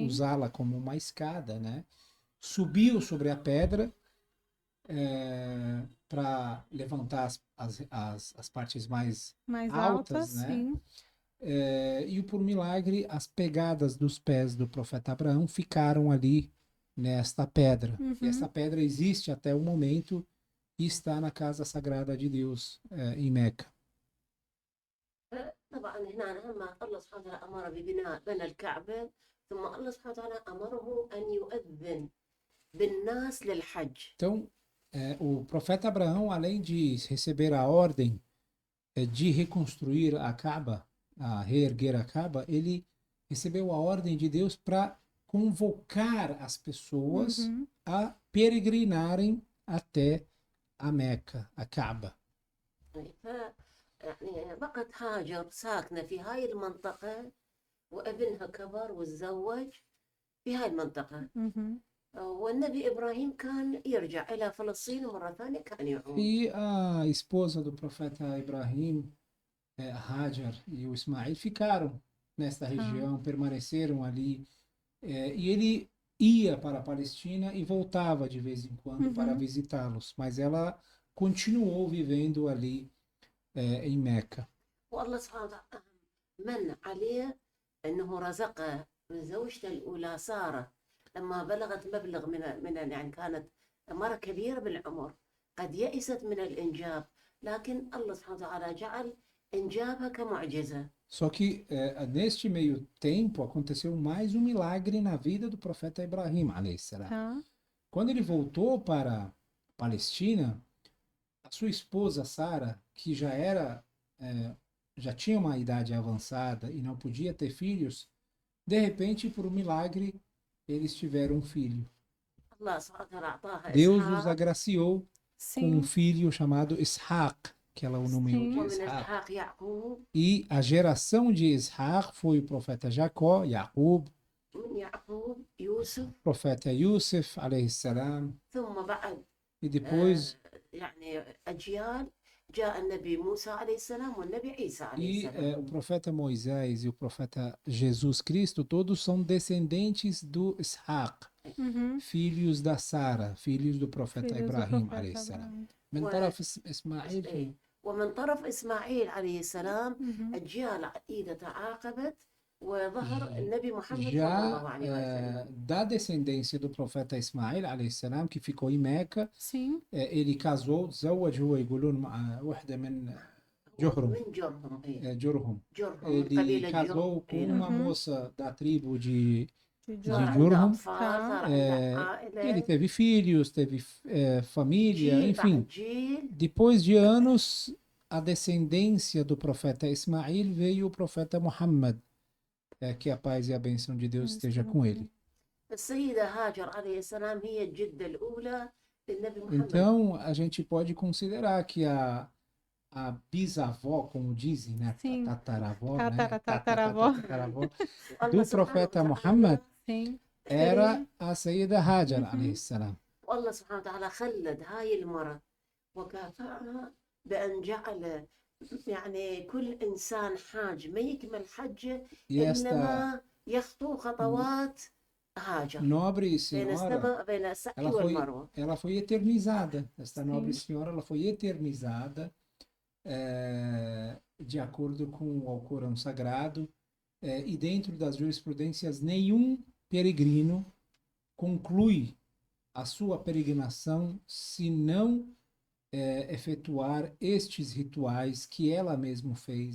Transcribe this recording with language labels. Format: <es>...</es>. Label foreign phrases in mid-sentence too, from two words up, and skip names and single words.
<pt>usá-la como uma escada, né? Subiu sobre a pedra para levantar as partes mais Mais altas, altas, né? sim. E por milagre, as pegadas dos pés do profeta Abraão ficaram ali nesta pedra. Uhum. E essa pedra existe até o momento e está na casa sagrada de Deus, em Meca.</pt> <ar>طبعا هنا لما الله سبحانه وتعالى أمر ببناء بنى الكعبة، ثم الله سبحانه وتعالى أمره أن يؤذن بالناس للحج.</ar> <pt>Então, o profeta Abraão, além de receber a ordem de reconstruir a Caba, a reerguer a Caba, ele recebeu a ordem de Deus para convocar as pessoas Uhum. a peregrinarem até a Meca, a Caba.</pt> <ar>يعني بقت هاجر ساكنة في هاي المنطقة، وابنها كبر وتزوج في هاي المنطقة. Uhum. والنبي إبراهيم كان يرجع إلى فلسطين مرة ثانية، كان يعود.</ar> <pt>E a esposa do profeta Ibrahim, Hajar e o Ismael ficaram nesta região, permaneceram ali. E ele ia para a Palestina e voltava de vez em quando para Uhum. visitá-los, mas ela continuou vivendo ali em Meca.</pt> <ar>والله سبحانه وتعالى من عليه أنه رزقه من زوجته الأولى سارة، لما بلغت مبلغ من يعني كانت مرة كبيرة بالعمر، قد يئست من الإنجاب، لكن الله سبحانه وتعالى جعل إنجابها كمعجزة.</ar> <pt>Só que neste meio tempo aconteceu mais um milagre na vida do profeta Ibrahim,</pt> <ar>عليه السلام.</ar> <pt>Tá. Quando ele voltou para a Palestina, a sua esposa Sara, que já tinha uma idade avançada e não podia ter filhos, de repente, por um milagre, eles tiveram um filho.</pt> <ar>الله سبحانه وتعالى أعطاها</ar> <pt>Deus os</pt> <ar>إسحاق،</ar> <pt>agraciou com um Sim. filho chamado Ishaq, que ela o nomeou Sim. de</pt> <ar>ومن</ar> <pt>Ishaq.</pt> <ar>إسحاق يعقوب،</ar> <pt>E a geração de Ishaq foi o profeta Jacó, Jacob,</pt> <ar>من يعقوب يوسف،</ar> <pt>o profeta Yusuf,</pt> <ar>عليه السلام, ثم بعد</ar> <pt>e depois</pt> <ar>يعني أجيال جاء النبي موسى عليه السلام والنبي عيسى عليه السلام.</ar> <pt>o profeta Moisés e o profeta Jesus Cristo, todos são descendentes do Ishaq, Uhum. filhos da Sara, filhos do profeta Filhos do Ibrahim, profeta</pt> <ar>عليه السلام.</ar> <pt>Abraão.</pt> <ar>من و- طرف إسماعيل إيه. ومن طرف إسماعيل عليه السلام Uhum. أجيال عديدة تعاقبت وظهر النبي محمد صلى</ar> <pt>já</pt> <ar>الله عليه وسلم.</ar> <pt>da descendência do profeta Ismael,</pt> <ar>عليه السلام,</ar> <pt>que ficou em Meca, Sim. ele casou,</pt> <ar>تزوج هو يقولون مع واحدة من جرهم. من جرهم، إيه. جرهم. جرهم من</ar> <pt>Ele</pt> <ar>قبيلة</ar> <pt>casou</pt> <ar>جرهم.</ar> <pt>com</pt> <ar>إيه.</ar> <pt>uma Uhum. moça da tribo de De</pt> <ar>صار عنده جرهم. أطفال،</ar> <pt>Tá.</pt> <ar>صار عنده عائلة،</ar> <pt>Ele teve filhos, teve família,</pt> <ar>جيل</ar> <pt>enfim.</pt> <ar>بعد جيل.</ar> <pt>Depois de anos, a descendência do profeta Ismael veio o profeta Muhammad, que a paz e a bênção de Deus esteja com ele.</pt> <ar>السيدة هاجر عليه السلام هي الجدة الأولى للنبي محمد.</ar> <pt>Então, a gente pode considerar que a bisavó, como dizem, né? Sim. Tataravó, né? Tataravó. Tataravó</pt> <ar>والله</ar> <pt>do</pt> <ar>سبحانه</ar> <pt>profeta</pt> <ar>وتعالى</ar> <pt>Muhammad, Sim. era a Sayyida Hajar, Uhum.</pt> <ar>عليه السلام. والله سبحانه وتعالى خلد هاي المرأة وكافأها بأن جعل يعني كل إنسان حاج ما يكمل حجه</ar> <pt>E</pt> <ar>إلا</ar> <pt>esta</pt> <ar>ما يخطو خطوات هاجر</ar> <pt>nobre</pt> <ar>بين</ar> <pt>senhora,</pt> <ar>السماء بين السعي والمروة.</ar> <pt>ela foi eternizada. Esta nobre Sim. senhora, ela foi eternizada de acordo com o Alcorão Sagrado. E dentro das jurisprudências, nenhum peregrino conclui a sua peregrinação se não efetuar estes rituais que ela mesma fez</pt>